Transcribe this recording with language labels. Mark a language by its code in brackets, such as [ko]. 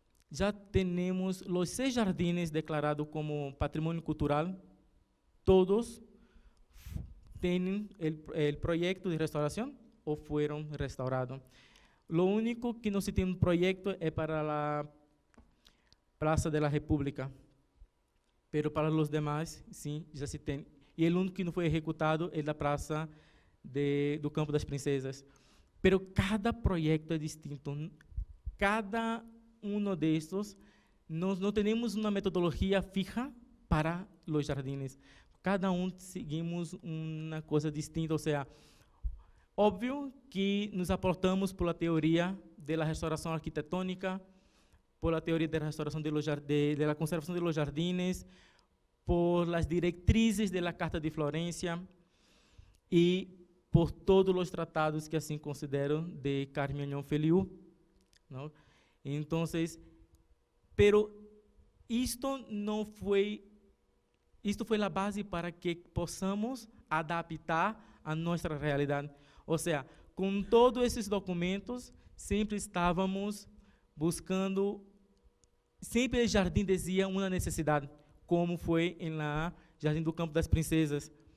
[pt] Já temos os 6 jardines declarados como patrimônio cultural, todos têm o projeto de restauração ou foram restaurados. O único que não se tem um projeto é para Praça de la República. Pero para os demais, sim, já se tem. E o único que não foi executado é da Praça do Campo das Princesas. [es] Pero cada proyecto es distinto. Cada uno de estos, no tenemos una metodología fija para los jardines. Cada uno seguimos una cosa distinta. O sea, obvio que nos aportamos por la teoría de la restauración arquitectónica, por la teoría de la restauración de la conservación de los jardines, por las directrices de la Carta de Florencia y por todos os tratados que assim consideram de Carmen Feliu, não? [pt] Então, pero isto foi a base para que possamos adaptar a nossa realidade. Ou seja, com todos esses documentos, sempre estávamos buscando, sempre o jardim dizia uma necessidade, como foi em lá Jardim do Campo das Princesas.